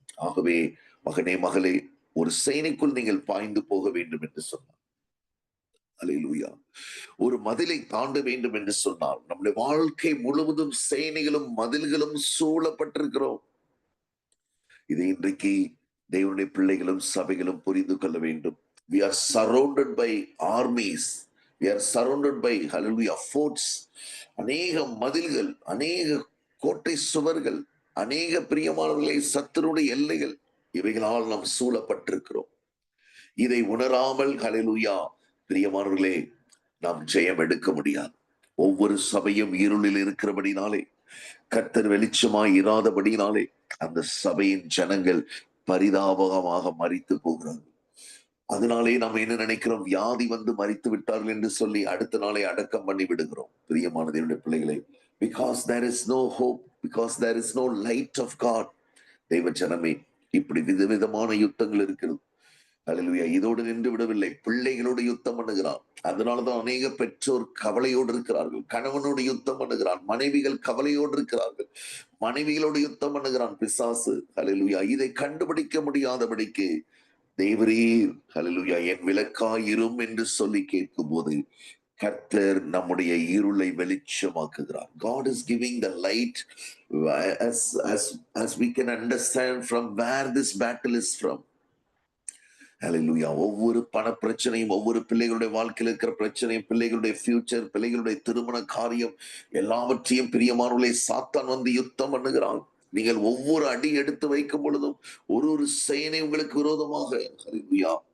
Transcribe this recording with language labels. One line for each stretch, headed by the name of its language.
Tamil: ஆகவே மகனே, மகளே, ஒரு சேனைக்குள் நீங்கள் பாய்ந்து போக வேண்டும் என்று சொன்னார். ஹல்லேலூயா ஒரு மதிலை தாண்ட வேண்டும் என்று சொன்னால், நம்முடைய வாழ்க்கை முழுவதும் சேனைகளும் மதில்களும் சூழப்பட்டிருக்கிறோம். இதை இன்றைக்கு தேவனுடைய பிள்ளைகளும் சபைகளும் புரிந்து கொள்ள வேண்டும்.
English: We are surrounded by armies. We are surrounded by hallelujah forts.
Tamil: அநேக மதில்கள், அநேக கோட்டை சுவர்கள், அநேக பிரியமானவர்களை சத்துருடைய எல்லைகள், இவைகளால் நாம் சூழப்பட்டிருக்கிறோம். இதை உணராமல் ஹல்லேலூயா பிரியமானவர்களே நாம் ஜெயம் எடுக்க முடியாது. ஒவ்வொரு சபையும் இருளில் இருக்கிறபடினாலே, கர்த்தர் வெளிச்சமாய் இராதபடினாலே அந்த சபையின் ஜனங்கள் பரிதாபகமாக மரித்து போகிறார்கள். அதனாலே நாம் என்ன நினைக்கிறோம், வியாதி வந்து மரித்து விட்டார்கள் என்று சொல்லி அடுத்த நாளை அடக்கம் பண்ணி விடுகிறோம். பிரியமான தேவனுடைய பிள்ளைகளை,
English: because there is no hope, because there is no light of God.
Tamil: தெய்வ ஜனமே, இப்படி விதவிதமான யுத்தங்கள் இருக்கிறது. அல்லேலூயா. இதோடு நின்று விடவில்லை, பிள்ளைகளோடு யுத்தம் பண்ணுகிறான். அதனாலதான் அநேக பெற்றோர் கவலையோடு இருக்கிறார்கள். கணவனோடு யுத்தம் பண்ணுகிறான், மனைவிகள் கவலையோடு இருக்கிறார்கள். மனைவிகளோடு யுத்தம் பண்ணுகிறான் பிசாசு. அல்லேலூயா. இதை கண்டுபிடிக்க முடியாதபடிக்கு தேவரீர் அல்லேலூயா என் விளக்காயிரும் என்று சொல்லி கேட்கும் போது கர்த்தர் நம்முடைய இருளை வெளிச்சமாக்குகிறார்.
English: God is giving the light as as as we can understand from where this battle is from. ஹalleluya.
Tamil: ஒவ்வொரு பண பிரச்சனையும், ஒவ்வொரு பிள்ளைகளுடைய வாழ்க்கையில் இருக்கிற பிரச்சனையும், பிள்ளைகளுடைய ஃபியூச்சர், பிள்ளைகளுடைய திருமண காரியம், எல்லாவற்றையும் பிரியமானவர்களே சாத்தான் வந்து யுத்தம் பண்ணுகிறான். நீங்கள் ஒவ்வொரு அடி எடுத்து வைக்கும் பொழுதும் ஒரு சேனை உங்களுக்கு விரோதமாக. ஹalleluya.